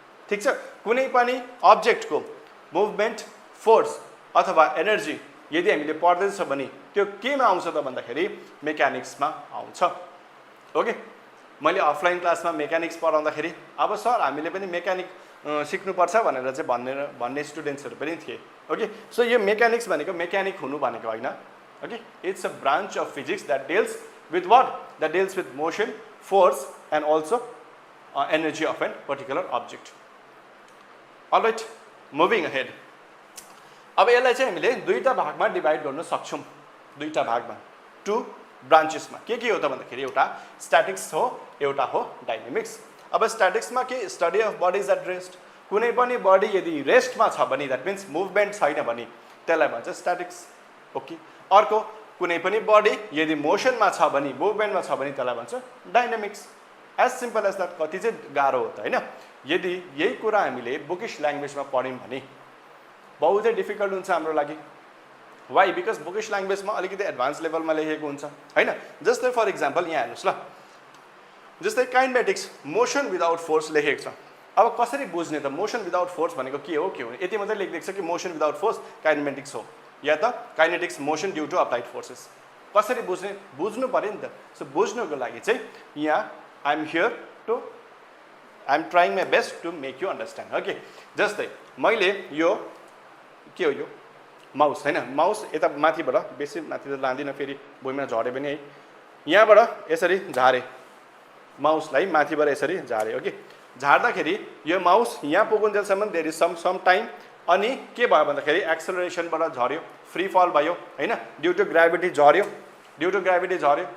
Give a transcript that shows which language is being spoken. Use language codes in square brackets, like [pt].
[ne] ठिक छ, कुनै पनि अब्जेक्टको मुभमेन्ट, फोर्स अथवा एनर्जी यदि हामीले पढ्दैछ भने त्यो केमा आउँछ त भन्दाखेरि मेकानिक्समा आउँछ। ओके, मैले अफलाइन क्लासमा मेकानिक्स पढाउँदाखेरि अब सर हामीले पनि मेकानिक सिक्नुपर्छ भनेर चाहिँ भन्ने स्टुडेन्ट्सहरू पनि थिए। ओके, सो यो मेकानिक्स भनेको मेकानिक हुनु भनेको होइन। [en] Okay, it's a branch of physics that deals with what? That deals with motion, force and also energy of an particular object. Alright, moving ahead. [ne] अब यसलाई चाहिँ हामीले दुईटा भागमा डिभाइड गर्न सक्छौँ। दुईटा भागमा, टु ब्रान्चेसमा। के हो त भन्दाखेरि एउटा स्ट्याटिक्स हो, एउटा हो डाइनामिक्स। अब स्ट्याटिक्समा के? [en] Study of bodies at rest. [ne] कुनै पनि बडी यदि रेस्टमा छ भने, द्याट मिन्स मुभमेन्ट छैन भने त्यसलाई भन्छ स्ट्याटिक्स। ओके, अर्को कुनै पनि बडी यदि मोसनमा छ भने, मुभमेन्टमा छ भने त्यसलाई भन्छ dynamics. [en] As simple as that. [ne] कति चाहिँ गाह्रो हो त होइन? यदि यही कुरा हामीले बुकिश ल्याङ्ग्वेजमा पढ्यौँ भने बहुतै डिफिकल्ट हुन्छ हाम्रो लागि। वाइ? बिकज बुकिश ल्याङ्ग्वेजमा अलिकति एडभान्स लेभलमा लेखेको हुन्छ होइन। जस्तै फर इक्जाम्पल यहाँ हेर्नुहोस् ल, जस्तै काइनेमेटिक्स, [en] motion without force [ne] लेखेको छ। अब कसरी बुझ्ने त? मोसन विदाउट फोर्स भनेको के हो? के हो? यति मात्रै लेखिदिएको छ कि मोसन विदाउट फोर्स काइनेमेटिक्स हो, या त [en] Kinetics motion due to applied forces. [ne] कसरी बुझ्ने? बुझ्नु पऱ्यो नि त। सो बुझ्नुको लागि चाहिँ यहाँ [en] I am here to, I am trying my best to make you understand. [ne] Okay, जस्तै मैले यो के हो? यो माउस होइन। माउस यता माथिबाट, बेसी माथि त लाँदिनँ फेरि भुइँमा झऱ्यो भने है। यहाँबाट यसरी झारेँ माउसलाई, माथिबाट यसरी झारेँ। ओके, झार्दाखेरि यो माउस यहाँ पुगुन्जेलसम्म [en] there is some time, [ne] अनि के भयो भन्दाखेरि एक्सेलरेसनबाट झऱ्यो, फ्री फल भयो होइन, ड्यू टु ग्राभिटी झऱ्यो, ड्यू टु ग्राभिटी झऱ्यो।